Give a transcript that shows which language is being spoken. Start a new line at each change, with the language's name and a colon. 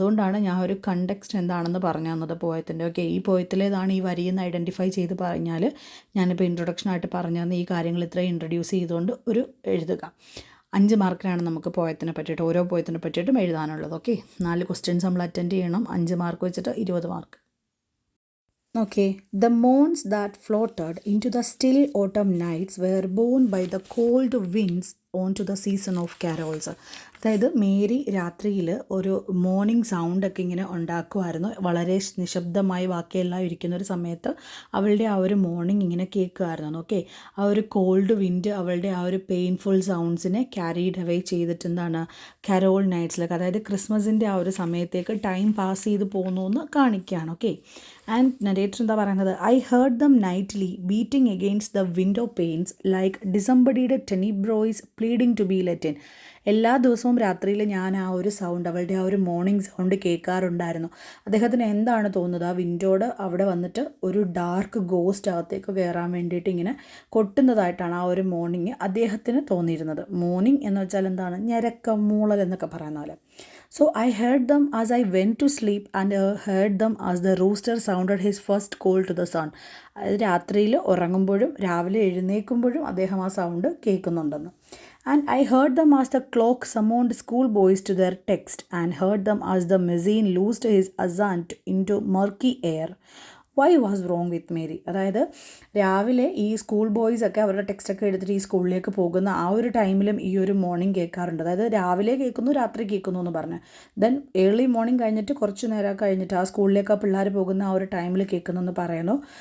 Malayalam: അതുകൊണ്ടാണ് ഞാൻ ഒരു കണ്ടെക്സ്റ്റ് എന്താണെന്ന് പറഞ്ഞു തന്നത് പോയത്തിൻ്റെ. ഓക്കെ, ഈ പോയത്തിലേതാണ് ഈ വരിയെന്ന് ഐഡൻറ്റിഫൈ ചെയ്ത് പറഞ്ഞാൽ ഞാനിപ്പോൾ ഇൻട്രൊഡക്ഷനായിട്ട് പറഞ്ഞു തന്ന ഈ കാര്യങ്ങൾ ഇത്രയും ഇൻട്രൊഡ്യൂസ് ചെയ്തുകൊണ്ട് ഒരു എഴുതുക. 5 മാർക്കിനാണ് നമുക്ക് പോയത്തിനെ പറ്റിയിട്ട്, ഓരോ പോയത്തിനെ പറ്റിയിട്ടും എഴുതാനുള്ളത്. ഓക്കെ, 4 ക്വസ്റ്റ്യൻസ് നമ്മൾ അറ്റൻഡ് ചെയ്യണം. 5 മാർക്ക് വെച്ചിട്ട് 20 mark.
English: Okay, the moons that floated into the still autumn nights were borne by the cold winds onto the season of carols.
Malayalam: അതായത് മേരി രാത്രിയിൽ ഒരു മോർണിംഗ് സൗണ്ടൊക്കെ ഇങ്ങനെ ഉണ്ടാക്കുമായിരുന്നു. വളരെ നിശബ്ദമായി ബാക്കിയെല്ലാം ഇരിക്കുന്ന ഒരു സമയത്ത് അവളുടെ ആ ഒരു മോർണിംഗ് ഇങ്ങനെ കേൾക്കുമായിരുന്നു. ഓക്കെ, ആ ഒരു കോൾഡ് വിൻഡ് അവളുടെ ആ ഒരു പെയിൻഫുൾ സൗണ്ട്സിനെ ക്യാരീഡ് അവേ ചെയ്തിട്ട് എന്താണ് കരോൾ നൈറ്റ്സിലൊക്കെ, അതായത് ക്രിസ്മസിൻ്റെ ആ ഒരു സമയത്തേക്ക് ടൈം പാസ് ചെയ്ത് പോകുന്നു എന്ന് കാണിക്കുകയാണ്. ഓക്കെ, ആൻഡ് നരേറ്റർ എന്താ പറയുന്നത്,
English: I heard them nightly beating against the window panes like ഡിസംബഡിയുടെ tenebrous pleading to be let in.
Malayalam: എല്ലാ ദിവസവും രാത്രിയിൽ ഞാൻ ആ ഒരു സൗണ്ട്, അവളുടെ ആ ഒരു മോർണിംഗ് സൗണ്ട് കേൾക്കാറുണ്ടായിരുന്നു. അദ്ദേഹത്തിന് എന്താണ് തോന്നുന്നത്, ആ വിൻഡോട് അവിടെ വന്നിട്ട് ഒരു ഡാർക്ക് ഗോസ്റ്റ് അകത്തേക്ക് കയറാൻ വേണ്ടിയിട്ട് ഇങ്ങനെ കൊട്ടുന്നതായിട്ടാണ് ആ ഒരു മോർണിംഗ് അദ്ദേഹത്തിന് തോന്നിയിരുന്നത്. മോർണിംഗ് എന്ന് വെച്ചാൽ എന്താണ്, ഞരക്കം, മൂളൽ എന്നൊക്കെ പറയുന്ന പോലെ.
English: So I heard them as I went to sleep and heard them as the rooster sounded his first call to the sun.
Malayalam: അതായത് രാത്രിയിൽ ഉറങ്ങുമ്പോഴും രാവിലെ എഴുന്നേൽക്കുമ്പോഴും അദ്ദേഹം ആ sound കേൾക്കുന്നുണ്ടെന്ന്.
English: And I heard them as the clock summoned schoolboys to their text, and heard them as the machine loosed his ascent into murky air. Why was wrong with Mary.
Malayalam: അതായത് രാവിലെ ഈ school boys ഒക്കെ അവരുടെ ടെക്സ്റ്റൊക്കെ എടുത്തിട്ട് ഈ സ്കൂളിലേക്ക് പോകുന്ന ആ ഒരു ടൈമിലും ഈ ഒരു മോർണിംഗ് കേൾക്കാറുണ്ട്. അതായത് രാവിലെ കേൾക്കുന്നു, രാത്രി കേൾക്കുന്നു എന്ന് പറഞ്ഞ്, ദെൻ ഏർലി മോർണിംഗ് കഴിഞ്ഞിട്ട് കുറച്ച് നേരം കഴിഞ്ഞിട്ട് ആ സ്കൂളിലേക്ക് ആ പിള്ളേർ പോകുന്ന ആ ഒരു ടൈമിൽ കേൾക്കുന്നു എന്ന് പറയുന്നു.